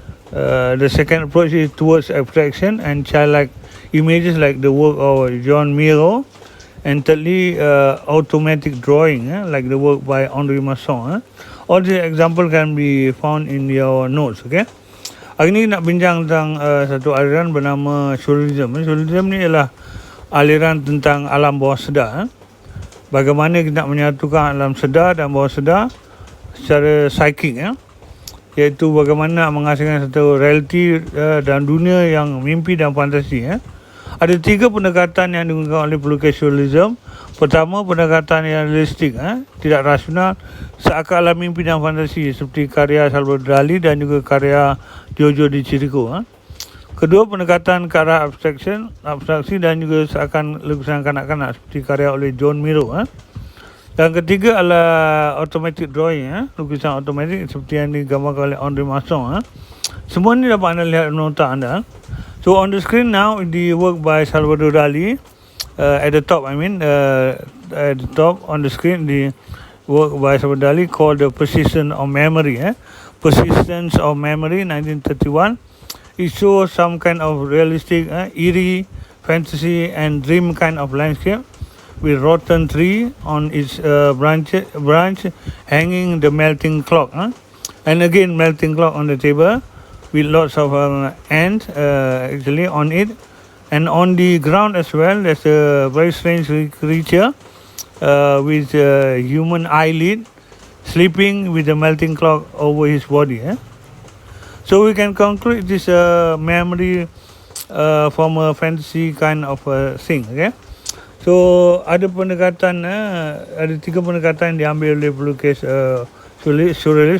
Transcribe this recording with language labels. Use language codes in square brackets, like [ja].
[en] The second approach is towards abstraction and childlike images, like the work of John Miro. And thirdly, automatic drawing, like the work by Henri Masson. All the example can be found in your notes. [ms] Okay. Hari ini nak bincang tentang satu aliran bernama surrealism. Surrealism ni ialah aliran tentang alam bawah sedar. Bagaimana kita nak menyatukan alam sedar dan bawah sedar secara psychic, iaitu bagaimana nak menghasilkan satu realiti dan dunia yang mimpi dan fantasi. Ada 3 pendekatan yang digunakan oleh pelukis surrealism. Pertama, pendekatan yang realistik, tidak rasional, seakan-akan mimpi dan fantasi, seperti karya Salvador Dali dan juga karya Giorgio di Chirico. Kedua, pendekatan ke arah abstraksi dan juga seakan lukisan kanak-kanak, seperti karya oleh John Miro. Dan ketiga adalah automatic drawing, lukisan automatik seperti yang digambarkan oleh Henri Masson. Semua ini dapat anda lihat nota anda. [en] So on the screen now, the work by Salvador Dali. At the top, at the top on the screen, the work by Salvador Dali called The Precision of Memory. Persistence of Memory, 1931. It shows some kind of realistic, eerie, fantasy and dream kind of landscape with rotten tree on its branch hanging the melting clock. And again melting clock on the table with lots of ants actually on it. And on the ground as well, there's a very strange creature with a human eyelid sleeping with the melting clock over his body. So we can conclude this memory from a fantasy kind of thing. Okay. [ms] So ada pendekatan, ada 3 pendekatan yang diambil oleh pelukis surrealis.